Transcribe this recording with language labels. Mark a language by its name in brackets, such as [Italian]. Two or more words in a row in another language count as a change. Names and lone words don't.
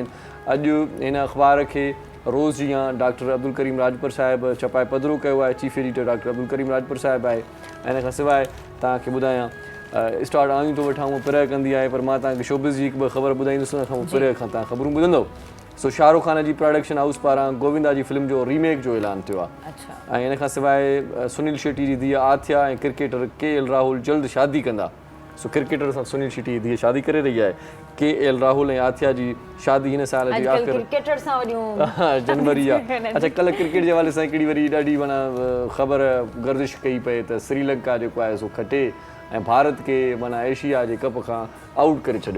[Sindhi] अॼु हिन अख़बार खे रोज़ जीअं डॉक्टर अब्दुल करीम राजपर साहिब छपाए पधिरो कयो आहे, [English] chief editor [Sindhi] डॉक्टर अब्दुल करीम राजपर साहिब आहे। ऐं हिन खां सवाइ तव्हांखे ॿुधायां स्टार्ट आयूं थो वठां, उहो पिरह कंदी आहे पर मां तव्हांखे शोबिज़ जी हिकु ॿ ख़बर ॿुधाईंदुसि, हुन खां पिरह खां तव्हां ख़बरूं ॿुधंदव। सो शाहरुख ख़ान जी [English] production house [Sindhi] पारां गोविंदा जी फिल्म जो रीमेक जो ऐलान थियो आहे। ऐं हिन खां सवाइ सुनील शेट्टी जी धीअ आथिया ऐं क्रिकेटर KL राहुल जल्द शादी कंदा। सो क्रिकेटर सां सुनील शेट्टी जी धीअ शादी करे रही आहे। KL राहुल ऐं आथिया जी शादी हिन साल जी आख़िर जनवरी आहे। अच्छा, कल्ह क्रिकेट जे हवाले सां हिकिड़ी वरी ॾाढी माना ख़बर गर्दिश कई पए त श्रीलंका जेको आहे सो खटे ऐं भारत खे माना एशिया जे कप खां आउट करे छॾियो।